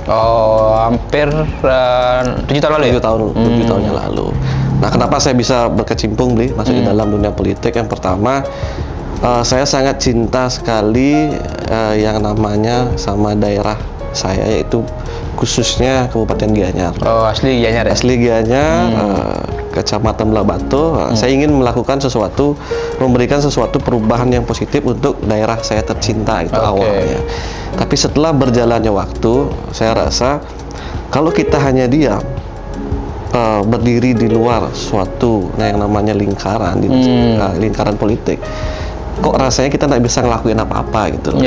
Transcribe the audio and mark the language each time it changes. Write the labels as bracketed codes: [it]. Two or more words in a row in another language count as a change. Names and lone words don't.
[id] Oh, hampir 7 tahun lalu ya? 7 tahun yang lalu. Nah, kenapa saya bisa berkecimpung, Bli, masuk di dalam dunia politik? Yang pertama, saya sangat cinta sekali yang namanya sama daerah saya, yaitu khususnya Kabupaten Gianyar. Oh, asli Gianyar ya? Asli Gianyar, Kecamatan Belabatu. Saya ingin melakukan sesuatu, memberikan sesuatu perubahan yang positif untuk daerah saya tercinta itu awalnya. Tapi setelah berjalannya waktu, saya rasa kalau kita hanya diam, berdiri di luar suatu yang namanya lingkaran, lingkaran politik, kok rasanya kita nggak bisa ngelakuin apa-apa gitu loh.